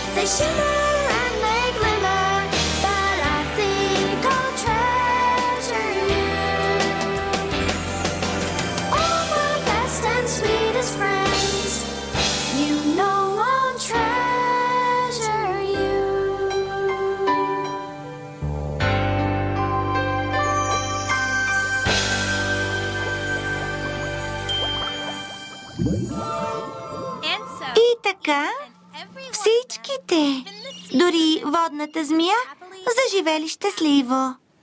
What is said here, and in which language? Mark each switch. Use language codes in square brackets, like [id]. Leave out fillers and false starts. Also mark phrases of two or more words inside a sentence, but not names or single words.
[en] shimmer and they glimmer, but I think I'll treasure you. All my best and sweetest friends, you know I'll treasure you. [bg] И така, всичките, дори водната змия, заживели щастливо.